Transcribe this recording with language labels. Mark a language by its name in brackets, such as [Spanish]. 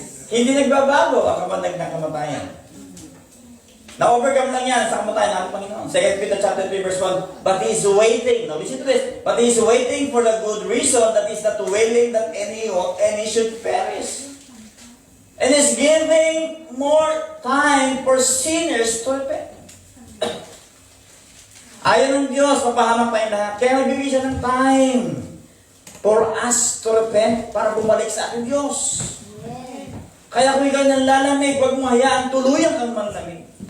[Filipino] Hindi nagbabago ang kamandag ng kamatayan. Na-overcome lang yan sa kamatayan ng Panginoon. [English] 2 Peter chapter 3 verse 1, but He is waiting. Now listen to this. But He is waiting for the good reason that is not willing that any should perish. And is giving more time for sinners to repent. [Filipino] Ayaw ng Diyos, mapahamak tayong lahat. Kaya nagbibigay siya ng [English] time for us to repent [Filipino] para bumalik sa ating Diyos. Kaya kung ikaw nanlalamig, huwag mo hayaan tuluyang kang manlamig.